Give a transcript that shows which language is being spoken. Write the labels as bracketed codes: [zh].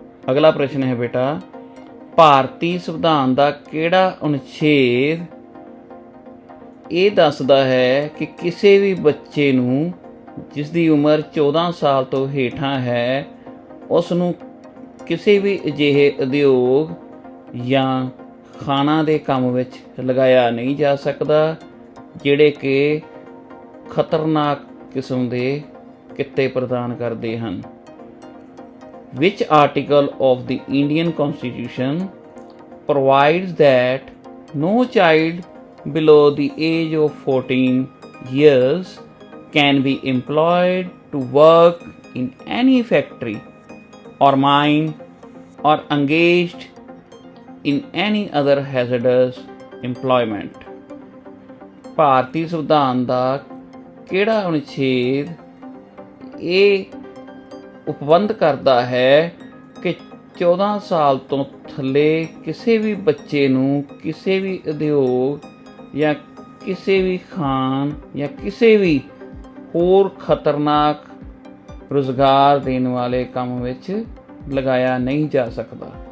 [pa] ਅਗਲਾ ਪ੍ਰਸ਼ਨ ਹੈ ਬੇਟਾ, ਭਾਰਤੀ ਸੰਵਿਧਾਨ ਦਾ ਕਿਹੜਾ ਅਨੁਛੇਦ ਇਹ ਦੱਸਦਾ ਹੈ ਕਿ ਕਿਸੇ ਵੀ ਬੱਚੇ ਨੂੰ ਜਿਸ ਦੀ ਉਮਰ 14 ਸਾਲ ਤੋਂ ਹੇਠਾਂ ਹੈ ਉਸ ਨੂੰ ਕਿਸੇ ਵੀ ਅਜਿਹੇ ਉਦਯੋਗ ਜਾਂ ਖਾਣਾ ਦੇ ਕੰਮ ਵਿੱਚ ਲਗਾਇਆ ਨਹੀਂ ਜਾ ਸਕਦਾ ਜਿਹੜੇ ਕਿ ਖਤਰਨਾਕ ਕਿਸਮ ਦੇ ਕਿੱਤੇ ਪ੍ਰਦਾਨ ਕਰਦੇ ਹਨ? [en] Which article of the Indian Constitution provides that no child below the age of 14 years can be employed to work in any factory or mine or engaged in any other hazardous employment? [pa] ਭਾਰਤੀ ਸੰਵਿਧਾਨ ਦਾ ਕਿਹੜਾ ਅਨੁਛੇਦ ਇਹ ਉਪਬੰਧ ਕਰਦਾ ਹੈ ਕਿ 14 ਸਾਲ ਤੋਂ ਥੱਲੇ ਕਿਸੇ ਵੀ ਬੱਚੇ ਨੂੰ ਕਿਸੇ ਵੀ ਉਦਯੋਗ ਜਾਂ ਕਿਸੇ ਵੀ ਖਾਨ ਜਾਂ ਕਿਸੇ ਵੀ ਹੋਰ ਖਤਰਨਾਕ ਰੁਜ਼ਗਾਰ ਦੇਣ ਵਾਲੇ ਕੰਮ ਵਿੱਚ ਲਗਾਇਆ ਨਹੀਂ ਜਾ ਸਕਦਾ?